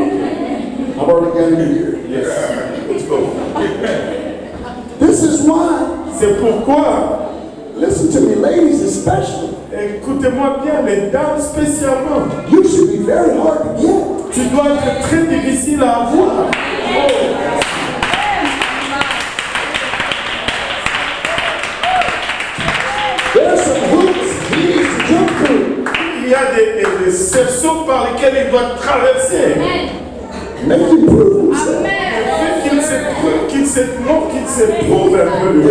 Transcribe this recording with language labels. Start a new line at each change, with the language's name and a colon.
English: I've already got you here. Yes. Let's go. This is why,
French: C'est pourquoi,
English: listen to me, ladies especially,
French: écoutez-moi bien, les dames spécialement,
English: you should be very hard to get.
French: tu dois être très difficile à avoir.
English: There's some hoops he needs to jump through.
French: Il y a des sections par lesquelles il doit traverser.
English: Make him prove himself.
French: Fait qu'il se prouve un peu lui.